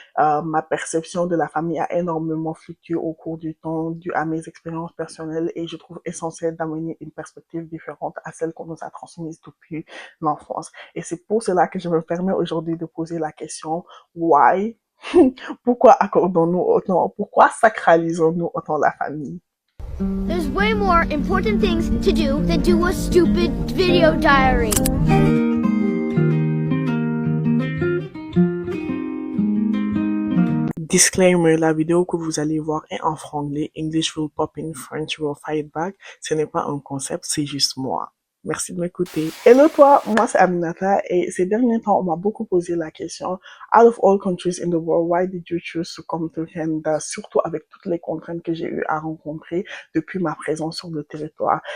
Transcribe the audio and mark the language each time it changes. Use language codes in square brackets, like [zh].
[fr] Ma perception de la famille a énormément fluctué au cours du temps dû à mes expériences personnelles et je trouve essentiel d'amener une perspective différente à celle qu'on nous a transmise depuis l'enfance. Et c'est pour cela que je me permets aujourd'hui de poser la question why? Pourquoi accordons-nous autant? Pourquoi sacralisons-nous autant la famille? [en] There's way more important things to do than do a stupid video diary. [fr] Disclaimer, la vidéo que vous allez voir est en franglais. [en] English will pop in, French will fight back. [fr] Ce n'est pas un concept, c'est juste moi. Merci de m'écouter. Hello toi, moi c'est Aminata et ces derniers temps on m'a beaucoup posé la question [en] out of all countries in the world, why did you choose to come to Canada, [fr] surtout avec toutes les contraintes que j'ai eu à rencontrer depuis ma présence sur le territoire.